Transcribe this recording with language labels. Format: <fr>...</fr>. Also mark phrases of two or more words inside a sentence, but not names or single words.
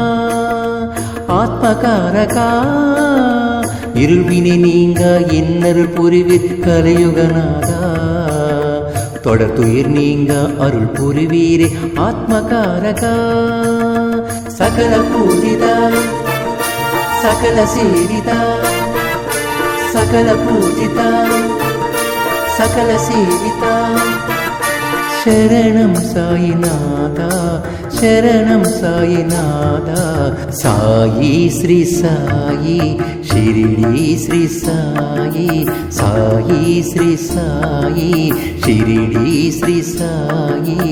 <ta>ஆத்மகாரகா இருவினை நீங்க இன்னருள் புரிவீர் கலியுகநாதா தொடர்துயிர் நீங்க அருள் புரிவீரே ஆத்மகாரகா சகல பூஜிதா</ta> <te>సకల సేవిత సకల పూజిత సకల సేవిత శరణం సాయినాథ శరణం సాయినాథ సాయి శ్రీ సాయి షిరిడి శ్రీ సాయి సాయి శ్రీ సాయి షిరిడి శ్రీ సాయి</te>